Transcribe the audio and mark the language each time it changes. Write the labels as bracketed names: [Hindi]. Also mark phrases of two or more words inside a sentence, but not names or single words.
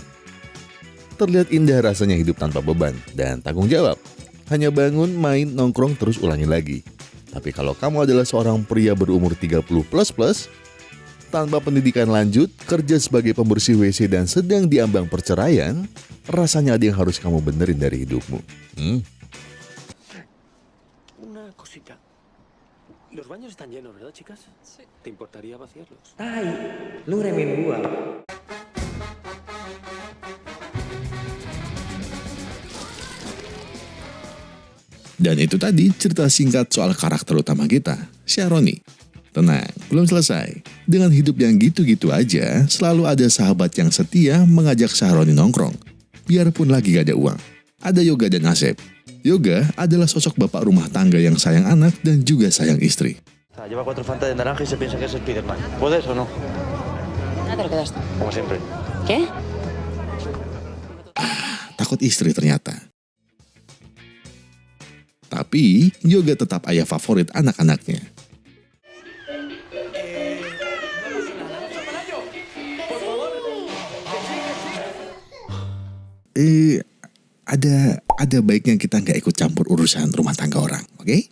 [Indonesian] Terlihat indah rasanya hidup tanpa beban dan tanggung jawab. Hanya bangun, main, nongkrong, terus ulangi lagi. Tapi kalau kamu adalah seorang pria berumur 30++, tanpa pendidikan lanjut, kerja sebagai pembersih WC dan sedang diambang perceraian, rasanya ada yang harus kamu benerin dari hidupmu. [Spanish] Una cosita. Los baños están llenos, ¿verdad, chicas? Sí. ¿Te importaría vaciarlos? Ay, [Indonesian] lu ngeremehin gua. Dan itu tadi cerita singkat soal karakter utama kita, Syahroni. Tenang, belum selesai. Dengan hidup yang gitu-gitu aja, selalu ada sahabat yang setia mengajak Syahroni nongkrong. Biarpun lagi gak ada uang. Ada Yoga dan Asep. Yoga adalah sosok bapak rumah tangga yang sayang anak dan juga sayang istri. [Spanish] Lleva 4 Fanta de naranja y se piensa que es Spiderman. ¿Puedes o no? Ah, te lo quedaste. Como siempre. ¿Qué? [Indonesian] Takut istri ternyata. Tapi Yoga tetap ayah favorit anak-anaknya. Ada baiknya kita nggak ikut campur urusan rumah tangga orang, oke?